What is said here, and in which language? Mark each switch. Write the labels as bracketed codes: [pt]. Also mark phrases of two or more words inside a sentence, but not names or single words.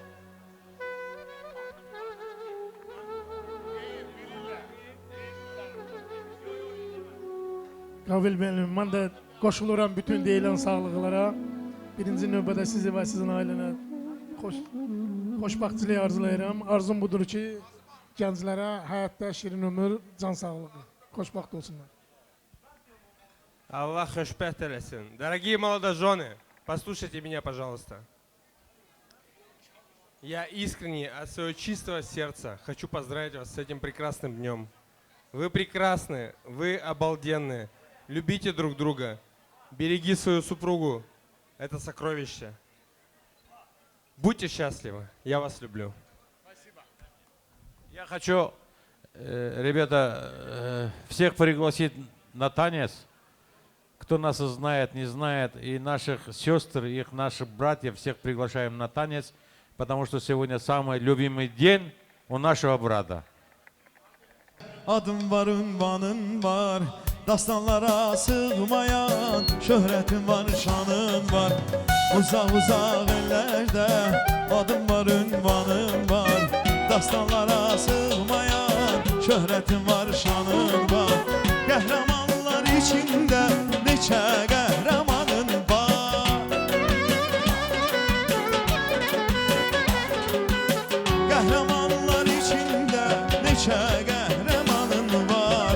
[az] Qabil benim, mən də qoşuluram bütün deyilən sağlıqlara. Birinci növbədə sizi və sizin ailənə xoşbaxtçılıq arzulayıram. Arzum budur ki, gənclərə həyatda şirin ömür, can sağlığı, xoşbaxt olsunlar. Allah xoşbəxt eləsin. [ru] Дорогие молодожены, послушайте меня, пожалуйста. Я искренне от своего чистого сердца хочу поздравить вас с этим прекрасным днем. Вы прекрасны, вы обалденные. Любите друг друга, береги свою супругу, это сокровище. Будьте счастливы, я вас люблю. Я хочу ребята, всех пригласить на танец. Кто нас знает, не знает, и наших сестр, и наших братьев, всех приглашаем на танец, потому что сегодня самый любимый день у нашего брата. [az] Adım var, ünvanın var, dastanlara sığmayan, şöhretin var, şanın var, uzak uzak ellerde. Adım var, ünvanın var, dastanlara sığmayan, şöhretin var, şanın var. Qəhrəmanlar içində neçə qəhrəmanın var. Qəhrəmanlar içində neçə qəhrəmanın var.